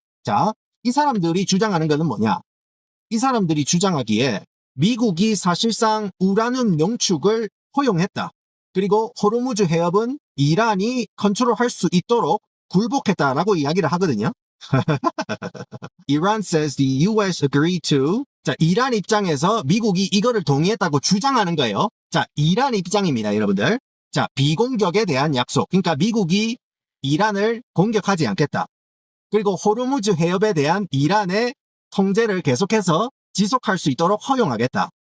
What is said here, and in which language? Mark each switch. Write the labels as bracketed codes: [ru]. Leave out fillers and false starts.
[ko] 자, 이 사람들이 주장하는 거는 뭐냐? 이 사람들이 주장하기에 미국이 사실상 우라늄 농축을 허용했다. 그리고 호르무즈 해협은 이란이 컨트롤할 수 있도록 굴복했다라고 이야기를 하거든요. [en] Iran says the US agreed to. [ko] 자, 이란 입장에서 미국이 이거를 동의했다고 주장하는 거예요. 자, 이란 입장입니다, 여러분들. 자, 비공격에 대한 약속. 그러니까 미국이 이란을 공격하지 않겠다. 그리고 호르무즈 해협에 대한 이란의 통제를 계속해서 지속할 수 있도록 허용하겠다.